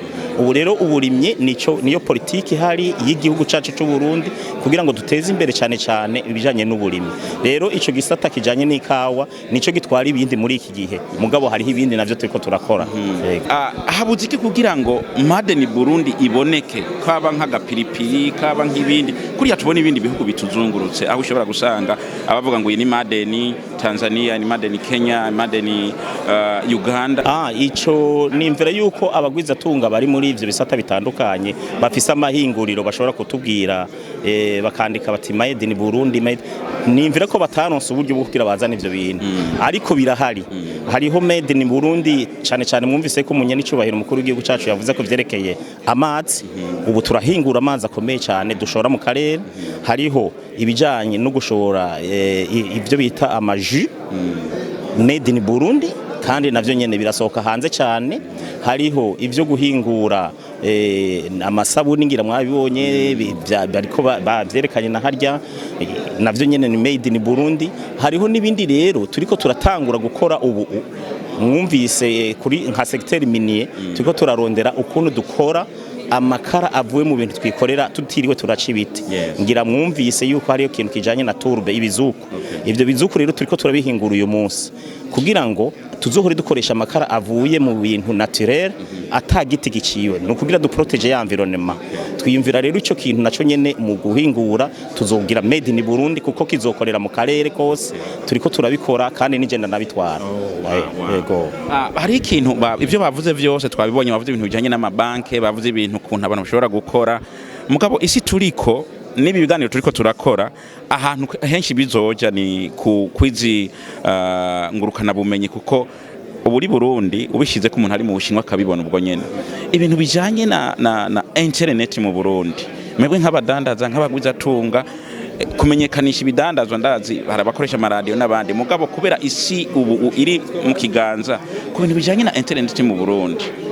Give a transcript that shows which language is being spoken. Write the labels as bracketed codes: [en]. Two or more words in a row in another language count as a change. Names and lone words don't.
[rn] Ubu rero uburimye niyo politiki hari y'igihugu cacu c'u Burundi kugira ngo duteze imbere cyane ibijanye n'uburimyi. Rero ico gisata kijanye n'ikawa nico gitwara ibindi muri iki gihe mugabo hariho ibindi navyo turiko turakora. Habuze iki kugira ngo [en] made in Burundi [rn] iboneke kaba nk'agapiripiri kaba nk'ibindi kuriya tubona ibindi bihugu bituzungurutse aho ushobora gusanga abavuga ngo iyi ni [en] made in Tanzania, [rn] ni [en] made in Kenya, made in Uganda. [rn] Ico nimvira yuko abagwiza tunga bari muri ivyo bisata bitandukanye bafise amahinguriro bashobora kutubwira bakandika bati [en] made in Burundi [rn] nimvira ko bataronse uburyo bwo kugira bazana ivyo bintu ariko birahari. Hariho [en] made in Burundi [rn] cyane mwumvise ko umunya n'icubahiro umukuru w'igihugu cacu yavuze ko vyerekeye amazi ubu turahingura amazi akomeye cyane dushora mu karere. Hariho ibijanye no gushora ivyo bita amaji [en] made in Burundi [rn] kandi navyo nyene birasohoka hanze cyane. Hariho ivyo guhingura amasabuni ngira mwabibonye bariko bavyerekanye na harya navyo nyene ni [en] made in Burundi. [rn] Hariho nibindi rero turiko turatangura gukora ubu mwumvise kuri nka [fr] secteur minier [rn] turiko turarondera ukuntu dukora amakara avuye mu bintu twikorera tutiriwe turaca ibiti. Ngira mwumvise yuko hariyo kintu kijanye na turbe ibizuku. Ivyo bizuku rero turiko turabihingura uyu munsi kugira ngo tuzohore dukoresha amakara avuye mu bintu naturel atagiti giciwe no kugira du protege ya environnement. Twiyumvira rero ico kintu naco nyene mu guhingura tuzogira [en] made in Burundi [rn] kuko kizokorera mu karere kose turiko turabikora kandi n'igenda nabitwara. Yego. Hari ikintu ivyo bavuze vyose twabibonye bavuze ibintu bijanye n'amabanke bavuze ibintu kuntu abantu bashobora gukora mugabo isi turiko nibi biganiro turiko turakora ahantu henshi bizoja ni kwizi ngurukana bumenyi kuko uburi Burundi ubishize ko umuntu ari mu Bushinwa akabibona ubwo nyene ibintu bijanye na internet mu Burundi mwebwe nk'abadandaza nk'abagwiza tunga kumenyekanisha ibidandazwa ndazi harabakoresha amaradio n'abandi mugabo kubera isi ubu iri mu kiganza ku bintu bijanye na internet mu Burundi